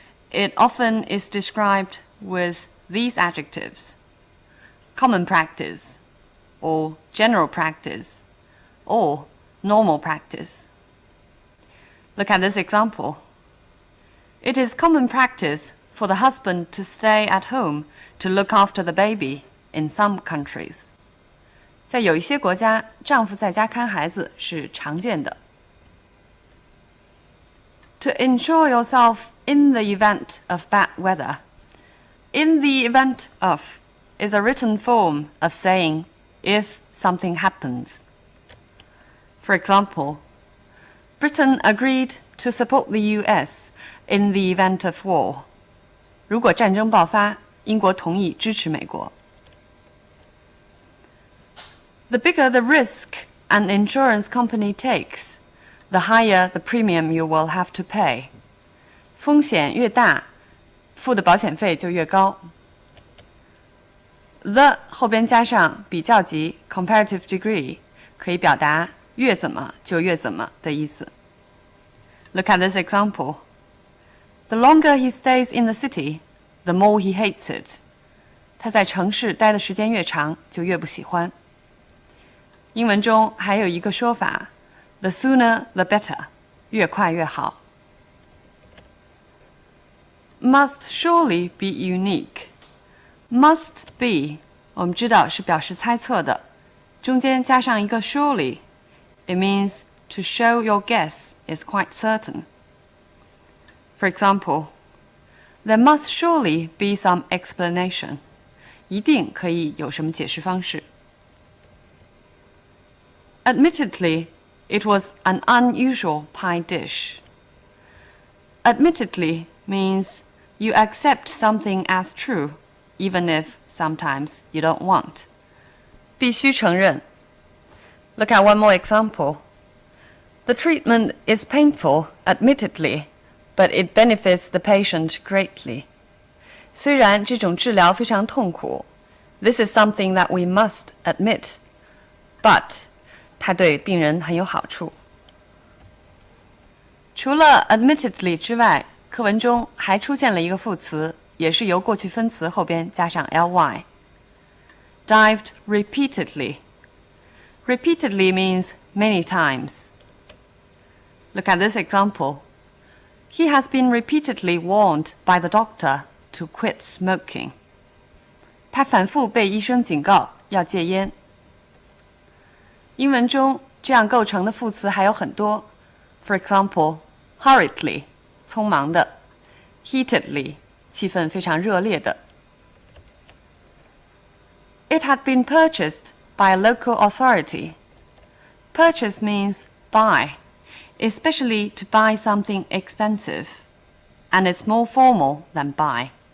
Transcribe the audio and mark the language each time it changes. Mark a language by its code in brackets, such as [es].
[en] It often is described with these adjectives: common practice, or general practice, or normal practice. Look at this example. It is common practice for the husband to stay at home to look after the baby in some countries. [zh] 在有一些国家，丈夫在家看孩子是常见的。 [en] To insure yourself in the event of bad weather. In the event of is a written form of saying if something happens. For example, Britain agreed to support the US in the event of war. [zh] 如果战争爆发，英国同意支持美国。 [en] The bigger the risk an insurance company takes, the higher the premium you will have to pay. [zh] 风险越大，付的保险费就越高。 The 后边加上比较级 [en] comparative degree [zh] 可以表达越怎么就越怎么的意思。 [en] Look at this example. The longer he stays in the city, the more he hates it. [zh] 他在城市待的时间越长，就越不喜欢。英文中还有一个说法 [en] The sooner the better, [zh] 越快越好。 [en] Must surely be unique. Must be, [zh] 我们知道是表示猜测的，中间加上一个 [en] surely, it means to show your guess is quite certain. For example, there must surely be some explanation. [zh] 一定可以有什么解释方式。 [en] Admittedly, it was an unusual pie dish. Admittedly means you accept something as true, even if sometimes you don't want. [zh] 必须承认。 [en] Look at one more example. The treatment is painful, admittedly, but it benefits the patient greatly. [zh] 虽然这种治疗非常痛苦 [en] This is something that we must admit, but [zh] 它对病人很有好处。除了 admittedly 之外，课文中还出现了一个副词，也是由过去分词后边加上 ly. [en] Dived repeatedly. Repeatedly means many times. Look at this example. He has been repeatedly warned by the doctor to quit smoking. [zh] 他反复被医生警告要戒烟。英文中这样构成的副词还有很多。 [en] For example, hurriedly, 匆忙的 heatedly, 气氛非常热烈的 It had been purchased by a local authority. Purchase means buy, especially to buy something expensive, and it's more formal than buy.